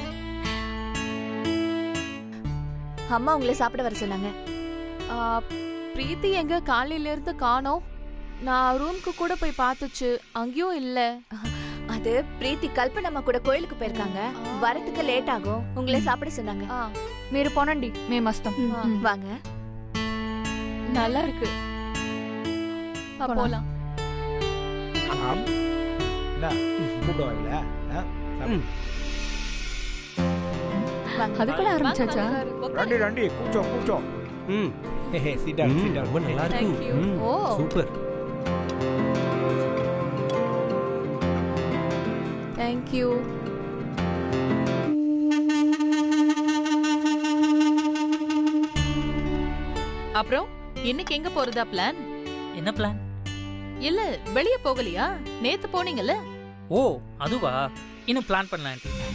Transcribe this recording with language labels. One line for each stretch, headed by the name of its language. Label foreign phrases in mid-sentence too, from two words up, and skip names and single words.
Tamil: அம்மா உங்களை சாப்பிட வர சொன்னாங்க. பிரீத்தி எங்க காலையில இருந்து காணோம். நான் ரூம்க்கு கூட போய் பார்த்துச்சு, அங்கேயும் இல்ல. அது பிரீத்தி கல்பனம்மா கூட கோயிலுக்கு போயிருக்காங்க. வரதுக்கு லேட் ஆகும், உங்களை சாப்பிட சொன்னாங்க.
Telugu: మీరు పోనండి, మేము వస్తాం.
Tamil: வாங்க. நல்லா இருக்கு, போலாம். அதுக்குள்ள ஆரம்பிச்சாச்சா?
Telugu: రండి రండి కూర్చో కూర్చో
English: sit down sit down.
Tamil: ரொம்ப நல்லா இருக்கு. சூப்பர்.
English: Thank you.
Tamil: அப்புறம் இன்னைக்கு எங்க போறதா பிளான்? என்ன பிளான்? இல்ல வெளிய போகலையா? நேத்து போனீங்கல்ல? ஓ அதுவா? இன்னும் பிளான் பண்ணலாம்.